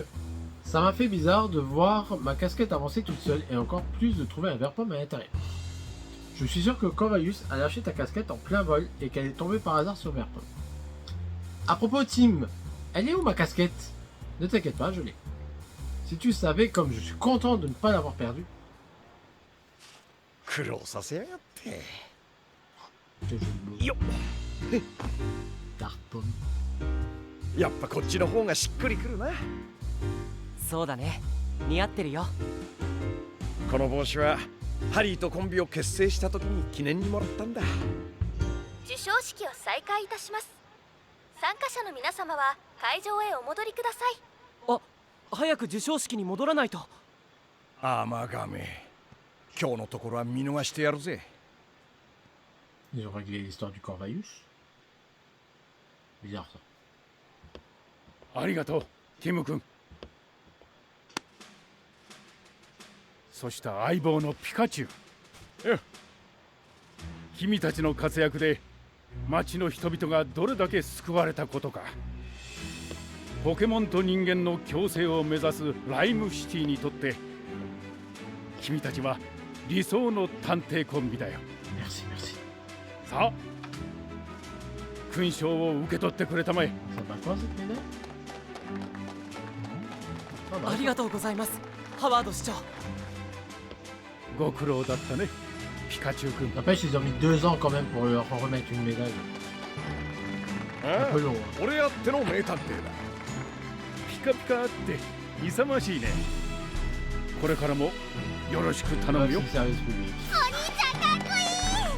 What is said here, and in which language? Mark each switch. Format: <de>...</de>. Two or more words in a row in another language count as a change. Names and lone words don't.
<fr>Ça m'a fait bizarre de voir ma casquette avancer toute seule et encore plus de trouver un Verpom à l'intérieur. Je suis sûr que Corvallis a lâché ta casquette en plein vol et qu'elle est tombée par hasard sur Verpom. À propos, Tim, elle est où ma casquette? Ne t'inquiète pas, je l'ai. Si tu savais comme je suis content de ne pas l'avoir perdue.</fr> <ja>苦労させやがって</ja> <fr>Quel jeu de mots.</fr> <ja>よっ Verpom. やっぱこっちの方がしっくりくるなそうだね、似合ってるよ。この帽子はハリーとコンビを結成した時に記念にもらったんだ授賞式を再開いたします。参加者の皆様は会場へお戻りください。あ、早く授賞式に戻らないと。アーマーガメ今日のところは見逃してやるぜ</ja> <fr>Ils ont réglé l'histoire du Corvallis. Bizarre ça.</fr> <ja>ありがとうティム君。そして相棒のピカチュウ。君たちの活躍で町の人々がどれだけ救われたことか。ポケモンと人間の共生を目指すライムシティにとって君たちは理想の探偵コンビだよ。</ja> <fr>Merci, merci.</fr> <ja>さあ勲章を受け取ってくれたまえ。</ja> <fr>Ça va quoi cette médaille? Ah bah,</fr> <ja>ありがとうございます、ハワード市長。ご苦労だったねピカチュウ君。</ja> <fr>N'empêche, ils ont mis 2 ans quand même pour leur remettre une médaille. あ Un peu long. Hein.</fr> <ja>俺あっての名探偵だピカピカって勇ましいね。これからもよろしく頼むよ。</ja> <fr>Merci, service public.</fr> <ja>お兄ちゃんかっこいい。</ja>